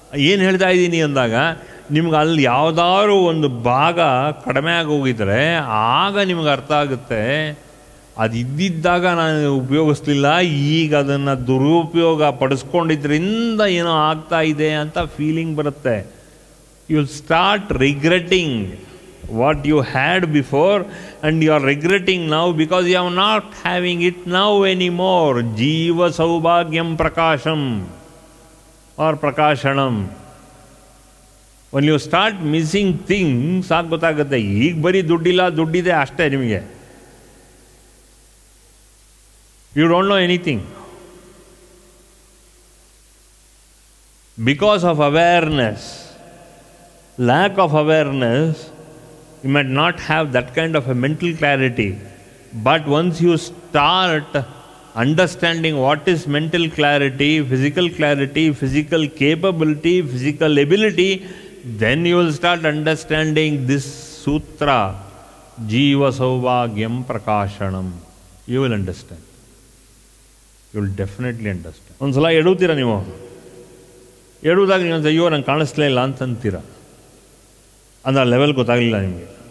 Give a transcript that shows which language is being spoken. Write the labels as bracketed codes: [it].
[kn] ಏನು ಹೇಳ್ತಾ ಇದ್ದೀನಿ ಅಂದಾಗ ನಿಮ್ಗೆ ಅಲ್ಲಿ ಯಾವುದಾದ್ರು ಒಂದು ಭಾಗ ಕಡಿಮೆ ಆಗೋಗಿದ್ರೆ ಆಗ ನಿಮ್ಗೆ ಅರ್ಥ ಆಗುತ್ತೆ, ಅದು ಇದ್ದಿದ್ದಾಗ ನಾನು ಉಪಯೋಗಿಸ್ಲಿಲ್ಲ, ಈಗ ಅದನ್ನು ದುರುಪಯೋಗ ಪಡಿಸ್ಕೊಂಡಿದ್ರಿಂದ ಏನೋ ಆಗ್ತಾ ಇದೆ ಅಂತ ಫೀಲಿಂಗ್ ಬರುತ್ತೆ. [en] You'll start regretting what you had before, and you are regretting now because you are not having it now anymore. [sa] Jiva saubhagyam prakasham or prakashanam. [en] When you start missing things, [kn] ಆಗ ಗೊತ್ತಾಗುತ್ತೆ ಈಗ ಬರೀ ದುಡ್ಡಿಲ್ಲ, ದುಡ್ಡಿದೆ ಅಷ್ಟೇ ನಿಮಗೆ. [en] You don't know anything. Because of awareness, lack of awareness, you might not have that kind of a mental clarity. But once you start understanding what is mental clarity, physical capability, physical ability, then you will start understanding this sutra, Jiva Saubhagyam Prakashanam. You will understand. You will definitely understand. [kn] ಒಂದ್ಸಲ ಎಡುತ್ತೀರ ನೀವು, ಎಡುವುದಾಗ ನೀವು ಅಯ್ಯೋ ನಂಗೆ ಕಾಣಿಸ್ಲೇ ಇಲ್ಲ ಅಂತಂತೀರ, ಅಂದರೆ ಆ level ಗೊತ್ತಾಗಲಿಲ್ಲ ನಿಮಗೆ.